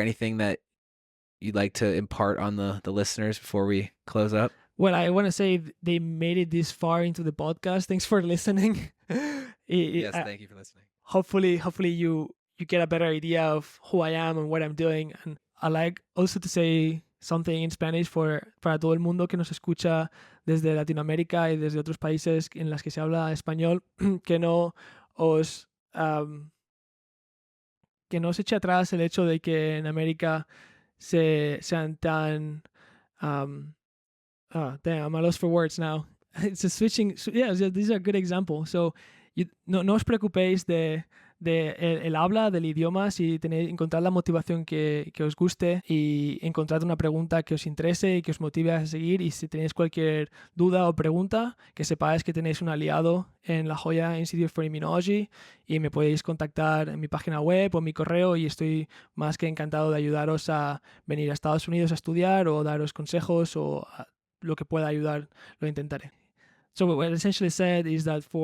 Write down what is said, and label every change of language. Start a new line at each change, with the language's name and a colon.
English: Anything that you'd like to impart on the listeners before we close up? Well, I want to say they made it this far into the podcast. Thanks for listening. Yes, thank you for listening. Hopefully you get a better idea of who I am and what I'm doing. And I like also to say something in Spanish
Spanish: para todo el mundo que nos escucha desde Latinoamérica y desde otros países en las que se habla español, que no os eche atrás el hecho de que en América sean tan
English: damn, I'm a loss for words now. It's a switching. Yeah, these are a good example.
Spanish: So, no os preocupéis de el habla, del idioma, si encontrar la motivación que os guste y encontrar una pregunta que os interese y que os motive a seguir. Y si tenéis cualquier duda o pregunta, que sepáis que tenéis un aliado en la Jolla Institute for Immunology y me podéis contactar en mi página web o en mi correo, y estoy más que encantado de ayudaros a venir a Estados Unidos a estudiar o daros consejos o lo que pueda ayudar, lo intentaré.
English: So what I essentially said is that